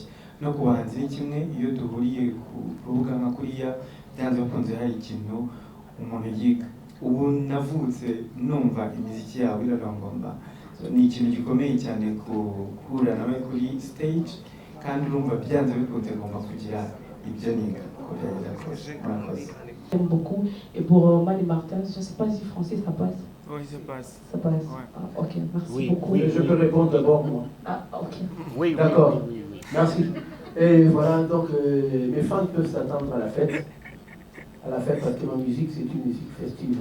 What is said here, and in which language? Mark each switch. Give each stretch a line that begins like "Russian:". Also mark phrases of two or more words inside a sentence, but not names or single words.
Kinyarwanda: No ku bahanzi ni kimwe, iyo duhuriye ku rubuga nka kuriya, byanze bikunze hari ikintu umuntu yiga. Ubu navutse numva imiziki yawe irarongomba. Ni ikintu gikomeye cyane guhura nawe kuri stage, kandi urumva byanze bikunze ngomba kugira ibyo niga uko byagenda kose. Murakoze.
French: J'aime beaucoup. Et pour Mani Martin, je ne sais pas si français ça passe. Oui, ça passe. Ça passe. Ouais. Ah, ok, merci Oui. beaucoup. Oui, je peux répondre d'abord, moi. Ah, ok. Oui, D'accord. Merci. Et voilà, donc mes fans peuvent s'attendre à la fête. À la fête parce que ma musique, c'est une musique festive.